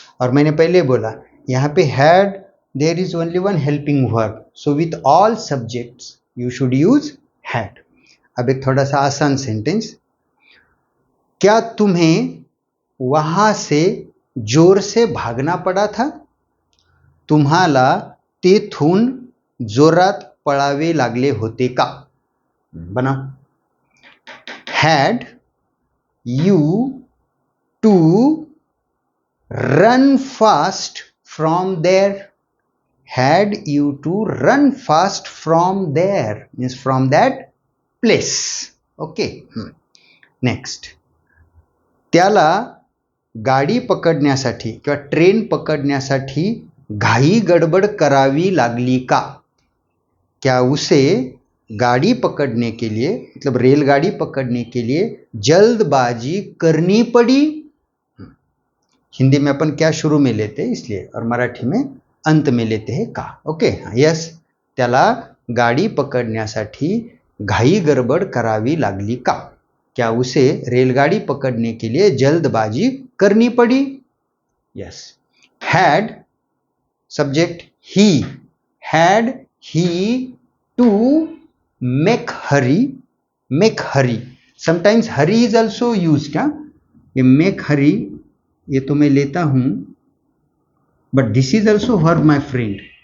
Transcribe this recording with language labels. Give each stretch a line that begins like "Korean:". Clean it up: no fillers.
Hindi: और मैंने पहले बोला यहाँ पे
English: Had, there is only one helping verb, so with all subjects you should use had.
Hindi: अब एक थोड़ा सा आसान सेंटेंस, क्या तुम्हें वहां से जोर से भागना पड़ा था?
Marathi: तुम्हाला तेथून जोरात पळावे लागले होते का?
English: बना, had you to run fast from there, had you to run fast from there means from that place.
Marathi: Okay, next, त्याला गाडी पकडण्यासाठी किंवा ट्रेन पकडण्यासाठी घाई गडबड करावी लागली का?
Hindi: क्या उसे गाड़ी पकड़ने के लिए, मतलब रेलगाड़ी पकड़ने के लिए जल्दबाजी करनी पड़ी? हिंदी में अपन क्या शुरू में लेते इसलिए, और मराठी में अंत में लेते हैं का.
Marathi: ओके, यस, त्याला गाडी पकडण्यासाठी घाई गडबड करावी लागली का?
Hindi: क्या उसे रेलगाड़ी पकड़ने के लिए जल्दबाजी करनी पड़ी? Yes.
English: Had subject ही, had ही to make hurry. Make hurry, sometimes hurry is also used.
Hindi: ये मेक हरी ये तो मैं लेता हूं,
English: But this is also verb my friend.